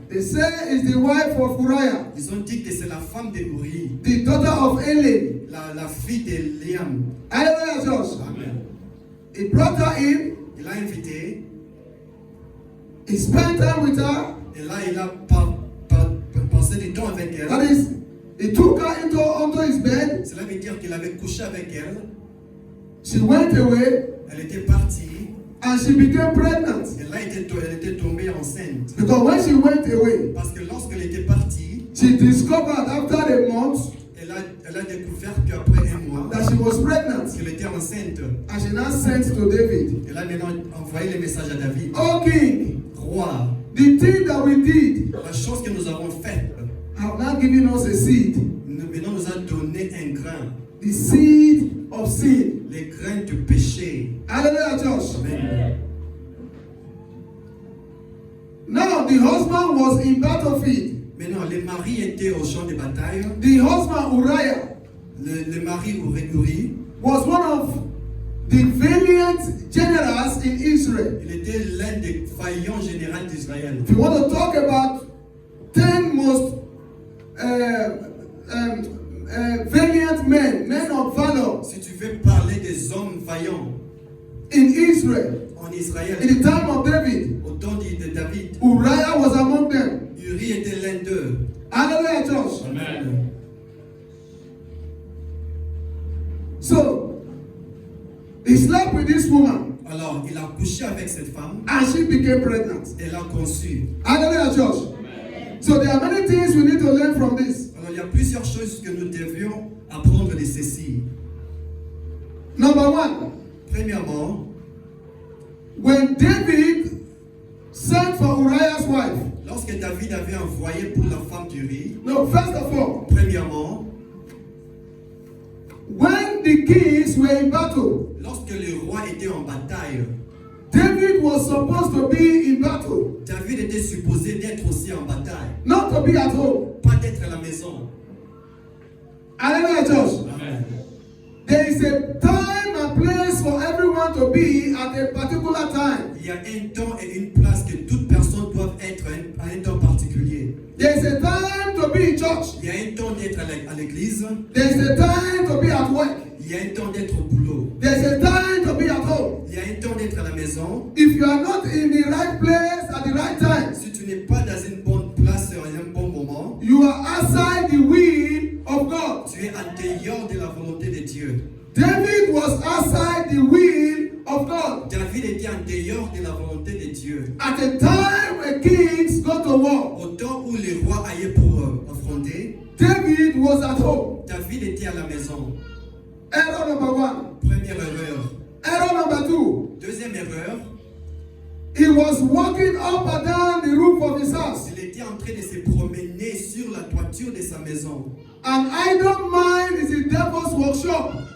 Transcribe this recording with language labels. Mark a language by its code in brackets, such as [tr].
[en] They say it's the wife of Uriah, [fr] Ils ont dit que c'est la femme de Uri, [en] the daughter of Eli. [fr] la fille de Liam. [en] Hallelujah, church. Amen. He brought her in. [fr] Il l'a invitée [en] He spent time with her. [fr] et là il a passé du temps avec elle. [en] That is, he took her onto his bed. [fr] Cela veut dire qu'il avait couché avec elle. [en] She went away [fr] Elle était partie [en] and she became pregnant. [fr] et là elle était tombée enceinte. [en] Because when she went away, [fr] Parce que lorsqu'elle était partie, [en] she discovered after a month [fr] elle a découvert qu'après un mois, [en] that she was pregnant. [fr] qu'elle était enceinte. [en] And she now sent to David, [fr] Elle a maintenant envoyé les messages à David. [en] "O king, [fr] Roi, [en] the thing that we did [fr] la chose que nous avons faite, [en] have now given us a seed, [fr] maintenant nous a donné un grain, [en] the seed of sin." [fr] les grains du péché. [en] Hallelujah, church. Amen. Now the husband was in battlefield. [fr] Maintenant, les maris étaient au champ de bataille. [en] The husband Uriah [fr] Le mari Uri, [en] was one of the valiant generals in Israel. [fr] il était l'un des vaillants généraux d'Israël. [en] If you want to talk about 10 most valiant men of valor [fr] Si tu veux parler des hommes vaillants [en] in Israel, [fr] en Israël, [en] in the time of David, [fr] au temps de David, [en] Uriah was among them. [fr] Uri était l'un d'eux. [en] Hallelujah, church. Amen. So, he slept with this woman [fr] Alors, il a couché avec cette femme, [en] and she became pregnant. [fr] elle a conçu. [en] Hallelujah, church. So, there are many things we need to learn from this. [fr] Alors, il y a plusieurs choses que nous devions apprendre de ceci. [en] Number one, [fr] Premièrement, [en] when David sent for Uriah's wife, [fr] lorsque David avait envoyé pour la femme d'Uri, [en] no, first of all, [fr] premièrement, [en] when the kings were in battle, [fr] lorsque le roi était en bataille, [en] David was supposed to be in battle, [fr] David était supposé d'être aussi en bataille, [en] not to be at home. [fr] pas d'être à la maison. [en] Hallelujah, church. Amen. There is a time and place for everyone to be at a particular time. [fr] Il y a un temps et une place que toute personne doit être à un temps particulier. [en] There is a time to be in church. [fr] Il y a un temps d'être à l'église, [en] There is a time to be at work. [fr] il y a un temps d'être au boulot, [en] There is a time to be at home. [fr] il y a un temps d'être à la maison. [en] If you are not in the right place at the right time, [fr] Si tu n'es pas dans une bonne place à un bon moment, [en] you are outside the will of God. [fr] tu es en dehors de la volonté de Dieu. [en] David was outside the will of God. [fr] David était en dehors de la volonté de Dieu. [en] At a time when kings go to war, [fr] Au temps où les rois allaient pour affronter, [en] David was at home. [fr] David était à la maison. [en] Error number one. [fr] Première erreur. [en] Error number two. [fr] Deuxième erreur, [en] He was walking up and down the roof of his house. [fr] il était en train de se promener sur la toiture de sa maison. [en] An idle mind is the devil's workshop.